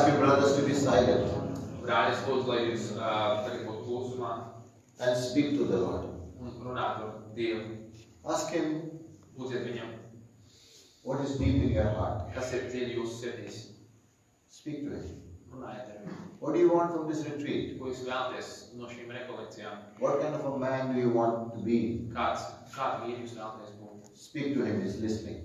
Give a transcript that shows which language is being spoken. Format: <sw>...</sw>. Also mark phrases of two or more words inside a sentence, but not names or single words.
<en>brothers to be silent.</en> <lv>Brāļi, es lūdzu, lai jūs tagad būtu klusumā</lv> <en>and speak to the Lord.</en> <lv>un runātu ar Dievu.</lv> <en>Ask Him</en> <lv>Lūdziet viņam,</lv> <en>what is deep in your heart.</en> <lv>kas ir dziļi jūsu sirdīs.</lv> <en>Speak to Him.</en> <lv>Runājiet ar viņu.</lv> <en>What do you want from this retreat?</en> <lv>Ko jūs vēlaties no šīm rekolekcijām?</lv> <en>What kind of a man do you want to be?</en> <lv>Kādu vīru jūs vēlaties būt?</lv> <en>Speak to Him, He's listening.</en>